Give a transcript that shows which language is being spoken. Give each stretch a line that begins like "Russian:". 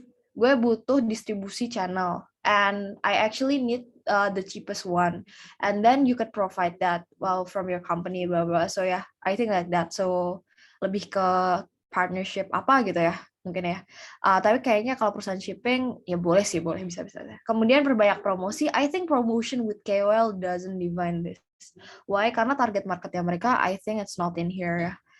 Indonesian: Gue butuh distribusi
English: channel, and I actually need the cheapest one, and then you could provide that from your company, blah blah. So I think like that.
Indonesian: So lebih ke partnership apa gitu ya mungkin ya. Tapi kayaknya kalau perusahaan shipping ya boleh bisa. Kemudian perbanyak promosi.
English: I think promotion with KOL doesn't define this. Why?
Indonesian: Karena target marketnya mereka,
English: I think it's not in here
Indonesian: ya.